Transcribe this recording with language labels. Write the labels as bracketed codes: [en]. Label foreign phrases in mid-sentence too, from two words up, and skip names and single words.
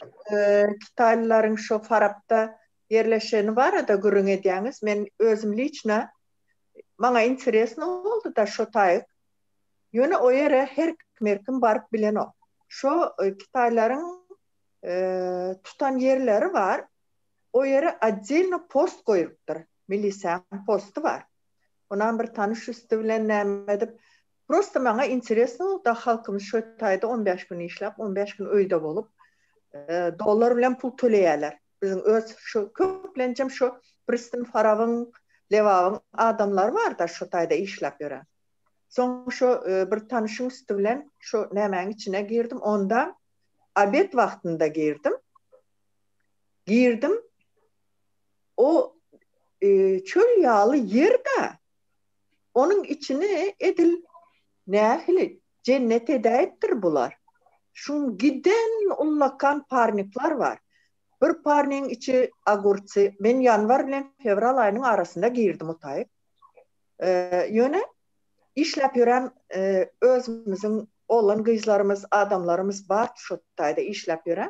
[tk] Kitaylaryň şu Farapda yerleşeni bar da gürüň edýäňiz. Men özüm liçna maňa interesno boldy da şu taýyk. Ýöne o ýere her kim baryp bilen o. Şu Kitaylaryň tutan yerleri var. O yere отдельно post koyupdur. Milisiýa postu var. Ondan bir tanış üstü bilen näme edip prosta maňa interesno da halkymyz şu taýda 15 gün işläp 15 gün öýde bolup dollar bilen pul töleýärler. Bizim öz şu köplenjem şu Pristin Farawyň Lewawyň adamlar var da şu taýda işläp ýören. Soň şu bir tanışyň üstü bilen şu nämeň içine girdim. Onda abet wagtynda girdim. O çöl yağlı yerde onun içine edil nähili cennet edäýetdir bular. Şun giden ullakan parniklar var. Bir parniň içi agurçy. Men yanvar bilen fevral aýynyň arasynda girdim o taýyk. Ýöne işläp ýören özümiziň olan gyzlarymyz, adamlarymız bar şu taýda işläp ýören.